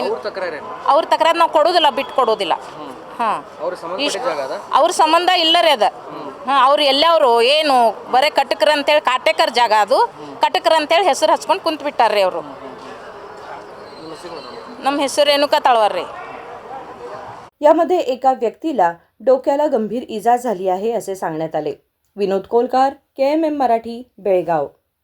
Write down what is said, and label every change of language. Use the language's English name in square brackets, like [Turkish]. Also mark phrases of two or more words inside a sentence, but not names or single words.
[Kannada] ಅವ್ರ ತಕರಾರು ನಾವು ಕೊಡೋದಿಲ್ಲ, ಬಿಟ್ಟು ಕೊಡೋದಿಲ್ಲ. ಹಾಂ, ಅವ್ರ ಸಂಬಂಧ ಇಲ್ಲ ರೀ ಅದು. ಹಾಂ, ಅವ್ರು ಎಲ್ಲವರು ಏನು ಬರೀ ಕಟಕರ ಅಂತೇಳಿ, ಕಾಟೇಕರ್ ಜಾಗ ಅದು, ಕಟಕರ ಅಂತೇಳಿ ಹೆಸರು ಹಚ್ಕೊಂಡು ಕುಂತು ಬಿಟ್ಟಾರ್ರಿ ಅವರು. ನಮ್ಮ ಹೆಸರು ರೇಣುಕಾ ತಳವಾರ್ ರೀ. [Marathi] यामध्ये एका व्यक्तीला डोक्याला गंभीर इजा झाली आहे असे सांगण्यात आले. विनोद कोलकार, KMM मराठी, बेळगाव.